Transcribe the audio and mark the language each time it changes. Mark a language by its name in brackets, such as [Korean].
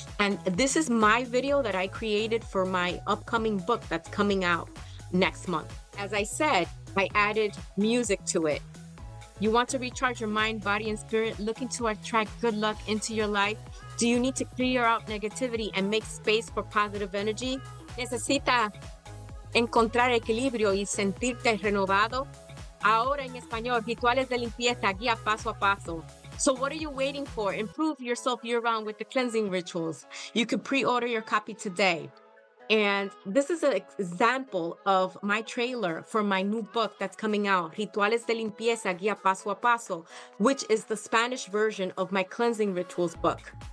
[English] And this is my video that I created for my upcoming book that's coming out next month. As I said, I added music to it. You want to recharge your mind, body, and spirit, looking to attract good luck into your life? Do you need to clear out negativity and make space for positive energy? [Spanish] ¿Necesita encontrar equilibrio y sentirte renovado? Ahora en español, rituales de limpieza, guía paso a paso. [English] So what are you waiting for? Improve yourself year-round with the cleansing rituals. You can pre-order your copy today. And this is an example of my trailer for my new book that's coming out, Rituales de Limpieza, Guía Paso a Paso, which is the Spanish version of my cleansing rituals book.